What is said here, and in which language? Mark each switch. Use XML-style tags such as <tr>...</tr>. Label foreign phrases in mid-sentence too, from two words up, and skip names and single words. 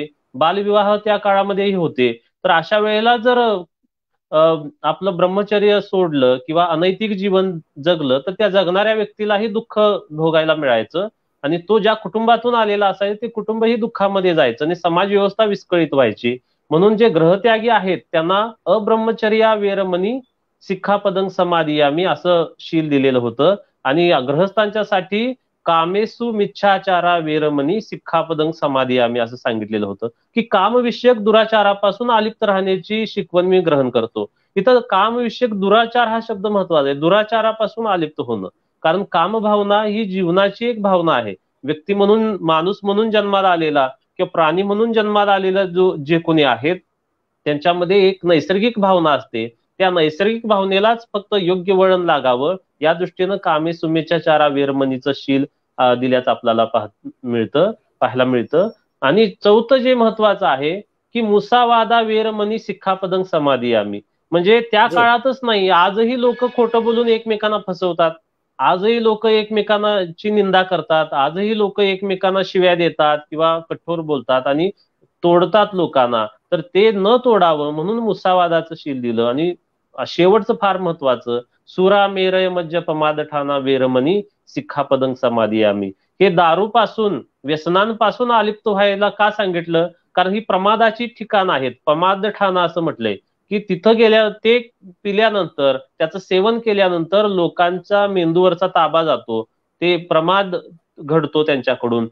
<mr>बालविवाह त्या काळामध्येही होते. तर अशा वेळेला जर आपलं ब्रह्मचर्य सोडलं किंवा अनैतिक जीवन जगलं तर त्या जगणाऱ्या व्यक्तीलाही दुःख भोगायला मिळायचं आणि तो ज्या कुटुंबातून आलेला असायचा ते कुटुंबही दुःखामध्ये जायचं आणि समाज व्यवस्था विस्कळीत व्हायची. म्हणून जे ग्रहत्यागी आहेत त्यांना</mr> <pi>अब्रह्मचर्या वेरमणी सिक्खापदं समादियामी</pi> <mr>असं शील दिलेलं होतं. आणि गृहस्थांच्यासाठी</mr> <pi>कामेसु मिच्छाचारा वेरमणी सिक्खापदं समादियामी</pi> <mr>असं सांगितलेलं होतं की कामविषयक दुराचारापासून अलिप्त राहण्याची शिकवण मी ग्रहण करतो. इथं कामविषयक दुराचार हा शब्द महत्वाचा आहे, दुराचारापासून अलिप्त होणं. कारण कामभावना ही जीवनाची एक भावना आहे. व्यक्ती म्हणून, माणूस म्हणून जन्माला आलेला किंवा प्राणी म्हणून जन्माला आलेला जे कोणी आहेत त्यांच्यामध्ये एक नैसर्गिक भावना असते. त्या नैसर्गिक भावनेलाच फक्त योग्य वळण लागावं या दृष्टीनं</mr> <pi>कामे सुमेच्छाचारा</pi> <mr>वेरमणीचं शील दिल्याचं आपल्याला पाहायला मिळतं. आणि चौथं जे महत्वाचं आहे की</mr> <pi>मुसावादा वेरमणी सिक्खापदं समादियामी,</pi> <mr>म्हणजे त्या काळातच नाही, आजही लोक खोटं बोलून एकमेकांना फसवतात. आजही लोक एकमेकांची निंदा करतात, आजही लोक एकमेकांना शिव्या देतात किंवा कठोर बोलतात आणि तोडतात लोकांना. तर ते न तोडावं म्हणून मुसावादाचं शील दिलं. आणि शेवटचं फार महत्वाचं,</mr> <pi>सुरा मेरय मज्ज पमाद ठाणा वेरमणी सिक्खापदं समाधी आम्ही.</pi> <mr>हे दारूपासून, व्यसनांपासून अलिप्त व्हायला का सांगितलं? कारण ही प्रमादाची ठिकाण आहेत.</mr> <pi>प्रमाद ठाणा</pi> <mr>असं म्हटलंय की तिथं गेल्या, ते पिल्यानंतर, त्याचं सेवन केल्यानंतर लोकांच्या मेंदूवरचा ताबा जातो, ते प्रमाद घडतो त्यांच्याकडून.</mr>